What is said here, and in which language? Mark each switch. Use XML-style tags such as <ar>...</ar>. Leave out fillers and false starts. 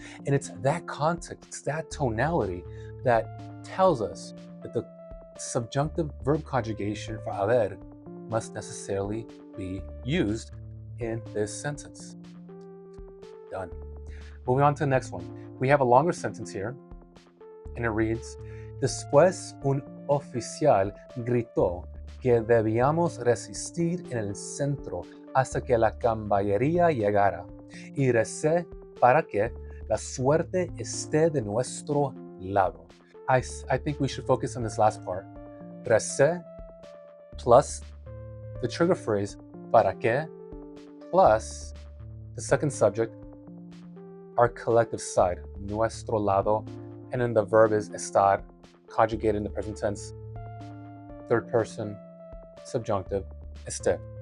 <en>And it's that context, it's that tonality that tells us that the subjunctive verb conjugation for haber must necessarily be used in this sentence. Done. Moving on to the next one. We have a longer sentence here, and it reads,</en> <es>Después un oficial gritó que debíamos resistir en el centro hasta que la caballería llegara, y recé para que la suerte esté de nuestro lado.</es> <en>I think we should focus on this last part. Recé plus the trigger phrase para que plus the second subject our collective side, nuestro lado, and then the verb is estar, conjugated in the present tense, third person, subjunctive, este.</en>